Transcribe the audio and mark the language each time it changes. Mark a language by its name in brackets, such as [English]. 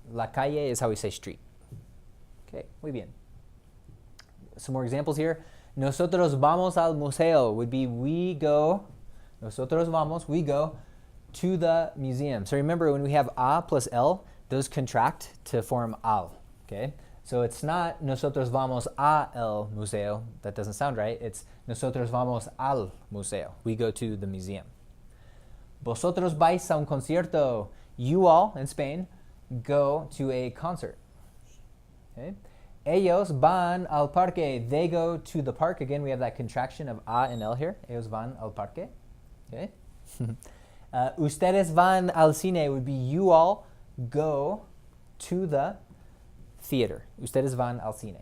[Spanish] La calle [English] is how we say street. Okay, [Spanish] muy bien. [English] Some more examples here. [Spanish] Nosotros vamos al museo [English] would be we go, [Spanish] nosotros vamos, [English] we go to the museum. So remember, when we have a plus el, those contract to form al. Okay? So it's not [Spanish] nosotros vamos a el museo. [English] That doesn't sound right. It's [Spanish] nosotros vamos al museo. [English] We go to the museum. [Spanish] Vosotros vais a un concierto. [English] You all, in Spain, go to a concert. Okay? [Spanish] Ellos van al parque. [English] They go to the park. Again, we have that contraction of a and el here. [Spanish] Ellos van al parque. [English] Okay. [Spanish] Ustedes van al cine [English] would be you all go to the theater. Ustedes van al cine.